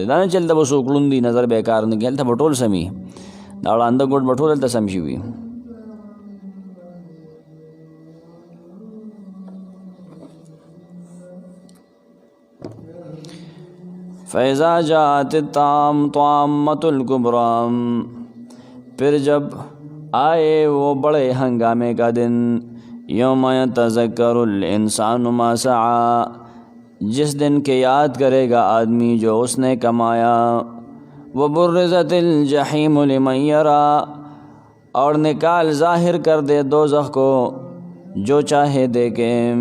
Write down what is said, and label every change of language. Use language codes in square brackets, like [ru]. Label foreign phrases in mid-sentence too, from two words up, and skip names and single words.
[ps] دا نه چې هلته به څوک ړوند دي نظر به یې کار نه کوي، هلته به ټول سمي، دا ړانده ګوډ به ټول هلته سم شي وي. [ar] فیضا جاءت الطامة الکبریٰ، [ur] پھر جب آئے وہ بڑے ہنگامے کا دن، [ar] یوم یتذکر الانسان ما سعی، [ur] جس دن کے یاد کرے گا آدمی جو اس نے کمایا. [ar] وبرزت الجحیم لمن یرا، [ur] اور نکال ظاہر کر دے دوزخ کو جو چاہے دیکھے.